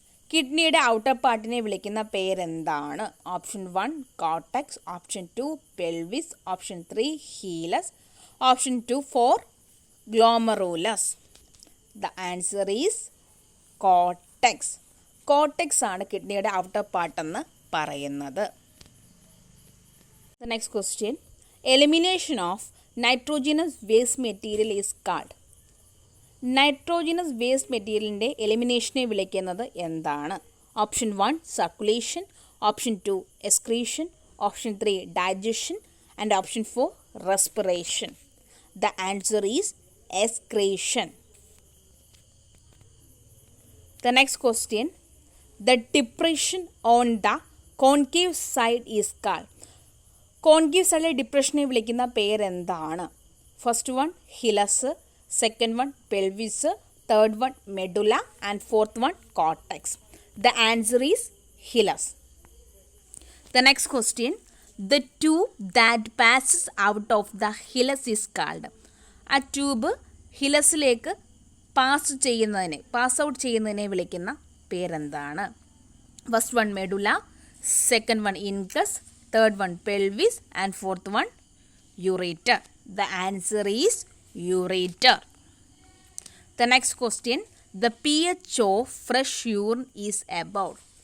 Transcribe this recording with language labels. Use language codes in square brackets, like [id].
[ml] കിഡ്നിയുടെ ഔട്ടർ പാർട്ടിനെ വിളിക്കുന്ന പേരെന്താണ്? [en] Option 1 cortex, option 2 pelvis, option 3 hilus, option 4 glomerulus. The answer is cortex. [ml] Cortex ആണ് കിഡ്നിയുടെ ഔട്ടർ പാർട്ട് എന്ന് പറയുന്നത്. [en] The next question. Elimination of nitrogenous waste material is called. [ml] Nitrogenase waste മെറ്റീരിയലിൻ്റെ എലിമിനേഷനെ വിളിക്കുന്നത് എന്താണ്? [en] Option 1 circulation, option 2 excretion, option 3 digestion and option 4 respiration. The answer is excretion. The next question. The depression on the concave side is called. [ml] Concave സൈഡിലെ ഡിപ്രഷനെ വിളിക്കുന്ന പേരെന്താണ്? [en] First one hilus, second one pelvis, third one medulla and fourth one cortex. The answer is hilus. The next question. The tube that passes out of the hilus is called. [ml] ആ tube ഹിലസിലേക്ക് pass out ചെയ്യുന്നതിനെ വിളിക്കുന്ന പേരെന്താണ്? [en] First one medulla, second one incus, third one pelvis and fourth one ureter. The answer is ureter. The next question. The pH of fresh urine is about.